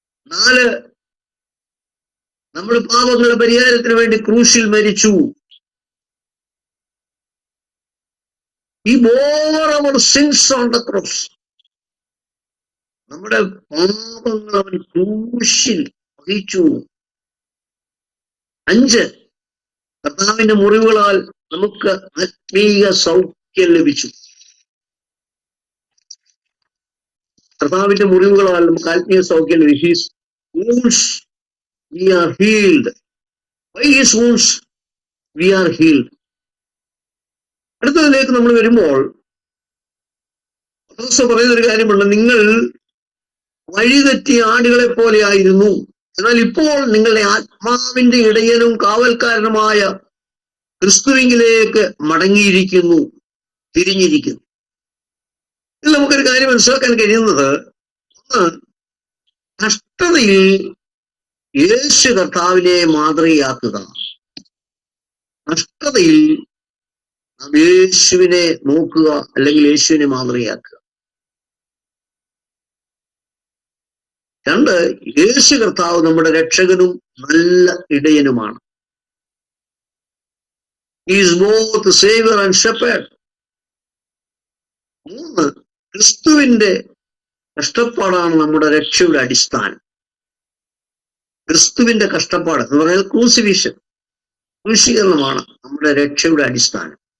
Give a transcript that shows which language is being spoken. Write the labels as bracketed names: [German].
[Malayalam] 4, നമ്മൾ പാപങ്ങളുടെ പരിഹാരത്തിന് വേണ്ടി ക്രൂശിൽ മരിച്ചു. [English] He bore our sins on the cross. [Malayalam] നമ്മുടെ പാപങ്ങൾ അവൻ ക്രൂശിൽ വഹിച്ചു. 5, കർത്താവിന്റെ മുറിവുകളാൽ നമുക്ക് ആത്മീയ സൗഖ്യം ലഭിച്ചു. കർത്താവിന്റെ മുറിവുകളാൽ നമുക്ക് ആത്മീയ സൗഖ്യം ലഭിച്ചു. [English] His wounds we are healed. By his wounds we are healed. [Malayalam] അടുത്തതിലേക്ക് നമ്മൾ വരുമ്പോൾ പറയുന്ന ഒരു കാര്യമുണ്ട്. നിങ്ങൾ വഴിതെറ്റിയ ആടുകളെ പോലെ ആയിരുന്നു, എന്നാൽ ഇപ്പോൾ നിങ്ങളുടെ ആത്മാവിന്റെ ഇടയനും കാവൽക്കാരനുമായ ക്രിസ്തുവിലേക്ക് മടങ്ങിയിരിക്കുന്നു, തിരിഞ്ഞിരിക്കുന്നു. ഇതിൽ നമുക്കൊരു കാര്യം മനസ്സിലാക്കാൻ കഴിയുന്നത്, ഒന്ന്, കഷ്ടതയിൽ യേശു കർത്താവിനെ മാതൃകയാക്കുക. കഷ്ടതയിൽ നാം യേശുവിനെ നോക്കുക, അല്ലെങ്കിൽ യേശുവിനെ മാതൃകയാക്കുക. 2, യേശു കർത്താവ് നമ്മുടെ രക്ഷകനും നല്ല ഇടയനുമാണ്. [English] He is both Savior and Shepherd. [Malayalam] 3, ക്രിസ്തുവിന്റെ കഷ്ടപ്പാടാണ് നമ്മുടെ രക്ഷയുടെ അടിസ്ഥാനം. ക്രിസ്തുവിന്റെ കഷ്ടപ്പാട് എന്ന് പറഞ്ഞാൽ ക്രൂശീകരണമാണ് നമ്മുടെ രക്ഷയുടെ അടിസ്ഥാനം.